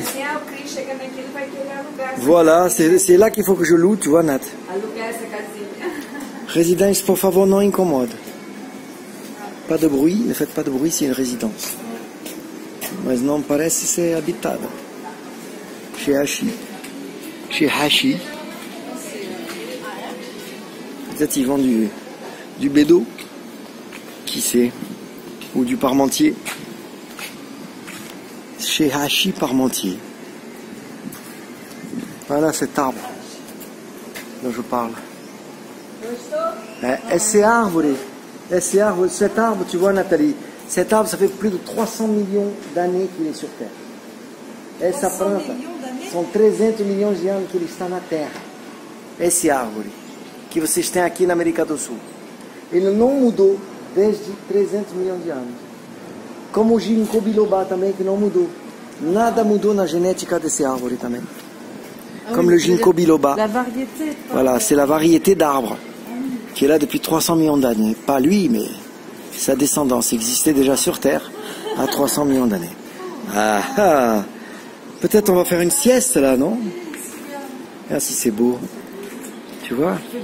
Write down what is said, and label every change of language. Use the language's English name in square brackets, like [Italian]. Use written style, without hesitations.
[Portuguese] O Cris chegando aqui, ele vai querer alugar. [French] Voilà, c'est là qu'il faut que je loue, tu vois, Nat. [Portuguese] Alugar essa casinha. [French] Résidence, [Portuguese] por favor, [French] non incommode. Pas de bruit, ne faites pas de bruit, c'est une résidence. [Portuguese] Mas não parece ser habitada. [French] Chez Hachi. Chez Hachi. Peut-être ils vendent du bédo. Qui sait? Ou du parmentier. Chez Hachi Parmentier. Voilà cet arbre dont je parle. Cet arbre, tu vois Nathalie, cet arbre, ça fait plus de 300 millions d'années qu'il est sur Terre. [Portuguese] Essa planta, são 300 milhões de anos que ele está na Terra. Esse árvore, que vocês têm aqui na América do Sul. Ele não mudou desde 300 milhões de anos. Como o ginkgo biloba também, que não mudou. Nada mudou na genética desse árvore também. [French] Comme le ginkgo biloba. La variété. Voilà, c'est la variété d'arbre qui est là depuis 300 millions d'années. Pas lui, mais sa descendance existait déjà sur Terre à 300 millions d'années. Ah ah. Peut-être on va faire une sieste là, non? Ah si c'est beau. Tu vois?